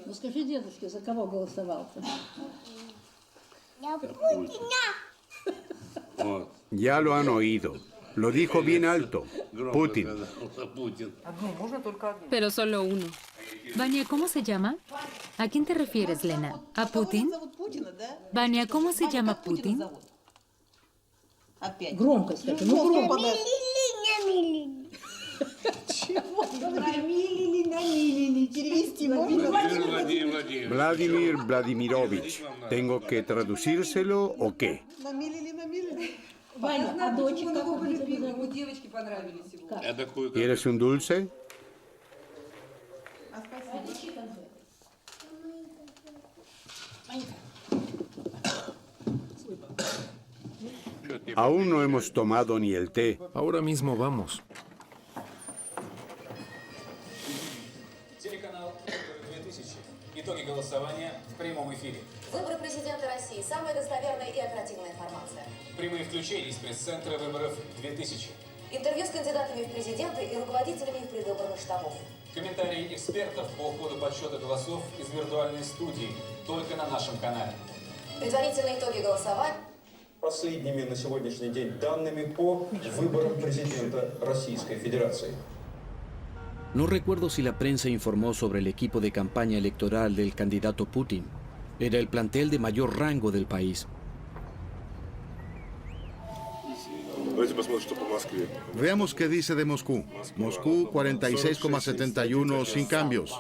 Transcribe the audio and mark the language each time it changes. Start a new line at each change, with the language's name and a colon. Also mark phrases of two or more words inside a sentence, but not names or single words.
Spanish: Ya lo han oído. Lo dijo bien alto. Putin. Pero solo uno. Vania, ¿cómo se llama? ¿A quién te refieres, Lena? ¿A Putin? Vania, ¿cómo se llama Putin?
Russian: Громко скажи, ну громко. Чего? Перевести
Spanish: Vladimir Vladimirovich, ¿tengo que traducírselo o qué?
Russian: Ваня, а дочек как Девочки понравились его.
Spanish: ¿Quieres un dulce? Aún no hemos tomado ni el té. Ahora mismo vamos.
Russian: Телеканал 2000. Итоги голосования в прямом эфире. Выборы президента России. Самая достоверная и оперативная информация. Прямые включения из пресс-центра выборов 2000. Интервью с кандидатами в президенты и руководителями их предвыборных штабов. Комментарии экспертов по ходу подсчета голосов из виртуальной студии только на нашем канале. Предварительные итоги голосования. Последними на сегодняшний день данными по выборам президента Российской Федерации.
Spanish: No recuerdo si la prensa informó sobre el equipo de campaña electoral del candidato Putin. Era el plantel de mayor rango del país. Veamos qué dice de Moscú. Moscú 46,71 sin cambios.